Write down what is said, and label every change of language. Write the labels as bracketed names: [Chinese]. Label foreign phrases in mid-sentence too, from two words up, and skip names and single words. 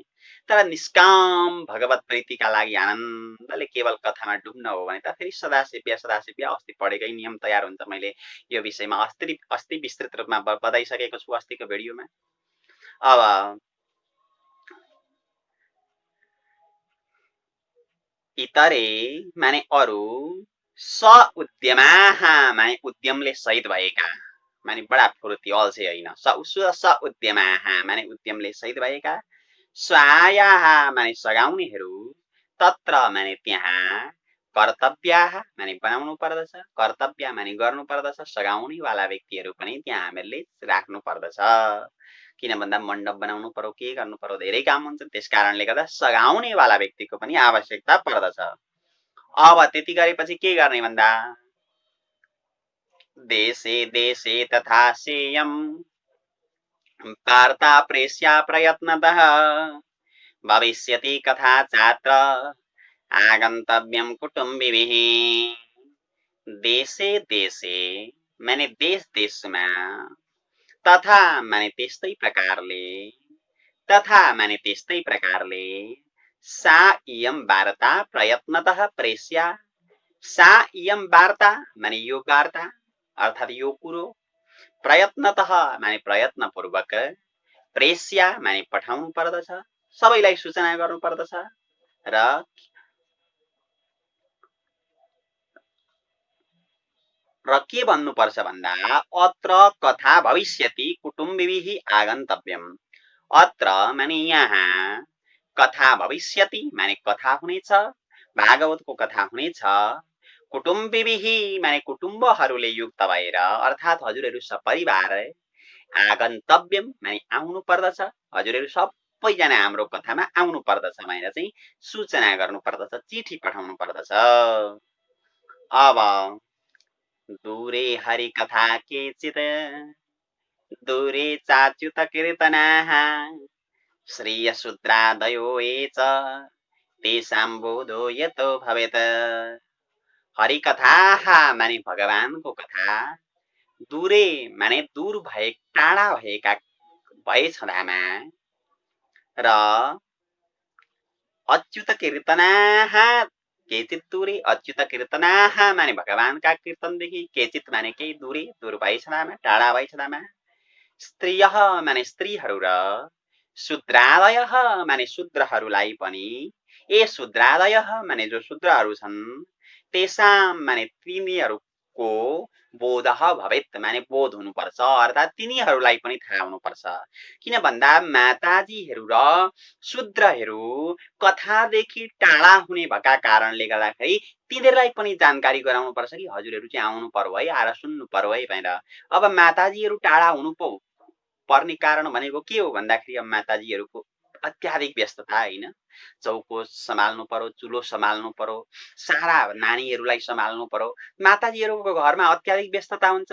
[Nepali] तर निष्काम भगवत प्रीतिका लागि आनन्दले केवल कथामा डुब्न हो भने त फेरि सदाशिव्य अस्ति पढेकै नियम तयार हुन्छ। मैले यो विषयमा अस्ति विस्तृत रूपमा बताइसकेको छु अस्तिको भिडियोमा। अब इतरे माने अरू, [Sanskrit] स उद्यमाहा [Nepali] माने उद्यमले सहित भएका, माने बडा फुर्ती अल्छे होइन, [Sanskrit] स उद्यमाहा [Nepali] माने उद्यमले सहित भएका, स्वायाहा माने सघाउनेहरू, तत्र माने त्यहाँ, कर्तव्याहा माने बनाउनु पर्दछ, कर्तव्य माने गर्नु पर्दछ, सघाउने वाला व्यक्तिहरू पनि त्यहाँ हामीले राख्नु पर्दछ। किन भन्दा मण्डप बनाउनु पर्यो, के गर्नु पर्यो, धेरै काम हुन्छ। त्यसकारणले गर्दा सघाउने वाला व्यक्तिको पनि आवश्यकता पर्दछ। अब त्यति गरेपछि के गर्ने भन्दा, [Sanskrit] देशे देशे तथा सेयम वार्ता प्रेष्या प्रयत्नतः भविष्यति कथा चात्र आगन्तव्यम कुटुम्बिभिः। [Nepali] देशे देशे माने देश देशमा, तथा माने त्यस्तै प्रकारले, तथा माने त्यस्तै प्रकारले, [Sanskrit] सा इयम वार्ता प्रयत्नतः प्रेष्या, सा इयम वार्ता [Nepali] माने यो वार्ता अर्थात् यो कुरो, प्रयत्नतः माने प्रयत्नपूर्वक, प्रेष्या माने पठाउनु पर्दछ, सबैलाई सूचना गर्नु पर्दछ। र के भन्नुपर्छ भन्दा, [Sanskrit] अत्र कथा भविष्यति कुटुम्बिभिः आगन्तव्यम। [Nepali] अत्र माने यहाँ, [Sanskrit] कथा भविष्यति [Nepali] माने कथा हुनेछ, भागवतको कथा हुनेछ, कुटुम्बिभिः माने कुटुम्बहरूले युक्त भएर अर्थात् हजुरहरू सपरिवार, आगन्तव्यम माने आउनु पर्दछ, हजुरहरू सबैजना हाम्रो कथामा आउनु पर्दछ भनेर चाहिँ सूचना गर्नु पर्दछ, चिठी पठाउनु पर्दछ। [Sanskrit] अब दूरे हरिकथा केचित् दूरे चाच्युत कीर्तनाः श्रियशूद्रादयो ये च तेषां बोधो यतो भवेत्। [Nepali] हरिकथाः माने भगवानको कथा, दूरे माने दूर भए टाढा भएका भए छँदामा, र अच्युत [Sanskrit] कीर्तनाः केचित् दूरे, अच्युत कीर्तनाः [Nepali] माने भगवानका कीर्तनदेखि, केचित् माने केही दूरे दूर भए छँदामा, टाढा भए छँदामा, स्त्रियः माने स्त्रीहरू र शूद्रादयः माने शूद्रहरूलाई पनि, ए शूद्रादयः माने जो शूद्रहरू छन्, तेषां माने तिनीहरूको [Sanskrit] बोधः भवेत् [Nepali] माने बोध हुनुपर्छ, अर्थात् तिनीहरूलाई पनि थाहा हुनुपर्छ। किन भन्दा माताजीहरू र शूद्रहरू कथादेखि टाढा हुने भएका कारणले गर्दाखेरि तिनीहरूलाई पनि जानकारी गराउनु पर्छ कि हजुरहरू चाहिँ आउनु पर्यो है, आएर सुन्नु पर्यो है भनेर। अब माताजीहरू टाढा हुनु पर्ने कारण भनेको के हो भन्दाखेरि, अब माताजीहरूको अत्याधिक व्यस्तता होइन, चौको सम्हाल्नु पर्यो, चुलो सम्हाल्नु पर्यो, सारा नानीहरूलाई सम्हाल्नु पर्यो, माताजीहरूको घरमा अत्याधिक व्यस्तता हुन्छ।